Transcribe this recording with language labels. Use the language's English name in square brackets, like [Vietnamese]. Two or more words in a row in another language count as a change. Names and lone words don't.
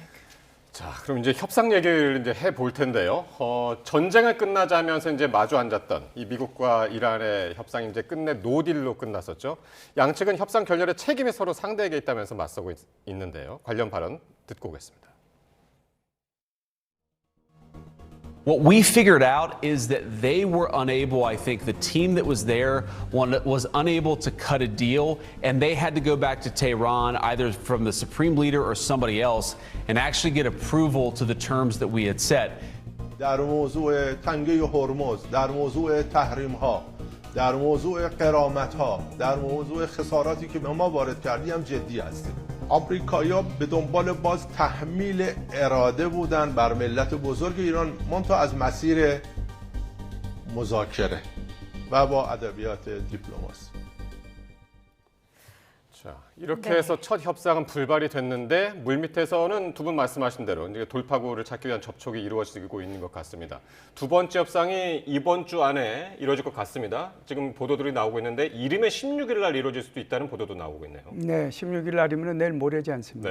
[Korean] 자, 그럼 이제 협상 얘기를 이제 해볼 텐데요. 전쟁을 끝나자면서 이제 마주 앉았던 이 미국과 이란의 협상이 이제 끝내 노딜로 끝났었죠. 양측은 협상 결렬의 책임이 서로 상대에게 있다면서 맞서고 있는데요. 관련 발언 듣고 오겠습니다. [English] What we figured out is that they were unable, I think the team that was there was unable to cut a deal, and they had to go back to Tehran, either from the supreme leader or somebody else, and actually get approval to the terms that we had set. [Persian] در موضوع تنگه هرمز، در موضوع تحریم ها، در موضوع غرامت ها، در موضوع خساراتی که به ما وارد کردی هم جدی هستیم. آمریکایی‌ها به دنبال باز تحمیل اراده بودن بر ملت بزرگ ایران منتها از مسیر مذاکره و با ادبیات دیپلماسی. [Korean] 자, 이렇게 네. 해서 첫 협상은 불발이 됐는데 물밑에서는 두 분 말씀하신 대로 이제 돌파구를 찾기 위한 접촉이 이루어지고 있는 것 같습니다. 두 번째 협상이 이번 주 안에 이루어질 것 같습니다. 지금 보도들이 나오고 있는데 이름의 16일 날 이루어질 수도 있다는 보도도 나오고 있네요. 네, 16일 날이면 내일 모레지 않습니까?